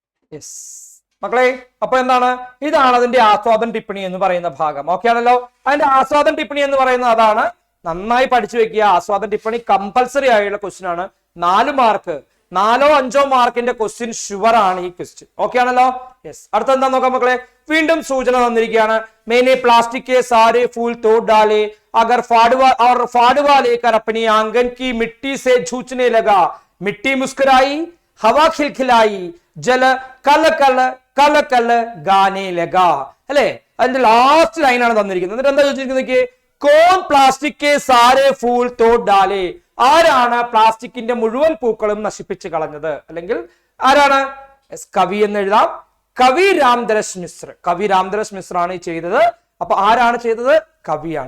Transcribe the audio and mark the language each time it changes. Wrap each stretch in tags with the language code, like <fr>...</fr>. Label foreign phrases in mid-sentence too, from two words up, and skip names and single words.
<ml>യെസ് മക്കളെ, അപ്പൊ എന്താണ്, ഇതാണ് അതിന്റെ</ml> <hi>आस्वादन टिप्पणी</hi> <ml>എന്ന് പറയുന്ന ഭാഗം. ഓക്കെ ആണല്ലോ. അതിന്റെ</ml> <hi>आस्वादन टिप्पणी</hi> <ml>എന്ന് പറയുന്നത് അതാണ്. നന്നായി പഠിച്ചു വെക്കുക.</ml> <hi>आस्वादन टिप्पणी</hi> <ml>കമ്പൽസറി ആയുള്ള ക്വസ്റ്റ്യൻ ആണ്. 4 മാർക്ക്, 4 or 5 മാർക്കിന്റെ</ml> <en>question sure</en> <ml>ആണ് ഈ ക്വസ്റ്റ്യൻ. ഓക്കെ ആണല്ലോ. യെസ്, അടുത്ത എന്താ നോക്കാം മക്കളെ. വീണ്ടും സൂചന തന്നിരിക്കുകയാണ്.</ml> <hi>मैंने प्लास्टिक के सारे फूल तोड़ डाले, अगर फाड़वा लेकर अपनी आंगन की मिट्टी से छूचने लगा, मिट्टी मुस्कुराई, हवा खिलखिलाई, जल कल कल कल कल गाने लगा.</hi> <ml>അല്ലേ, അതിന്റെ ലാസ്റ്റ് ലൈനാണ് തന്നിരിക്കുന്നത്. എന്നിട്ട് എന്താ ചോദിച്ചിരിക്കുന്നത്,</ml> <hi>कौन प्लास्टिक के सारे फूल तोड़ डाले,</hi> <ml>ആരാണ് പ്ലാസ്റ്റിക്കിന്റെ മുഴുവൻ പൂക്കളും നശിപ്പിച്ചു കളഞ്ഞത്? അല്ലെങ്കിൽ ആരാണ്? കവി എന്ന് എഴുതാം. കവി രാംദരസ് മിശ്ര. കവി രാംദരസ് മിശ്ര ആണ് ഈ ചെയ്തത്. അപ്പൊ ആരാണ് ചെയ്തത്? കവിയാണ്.</ml>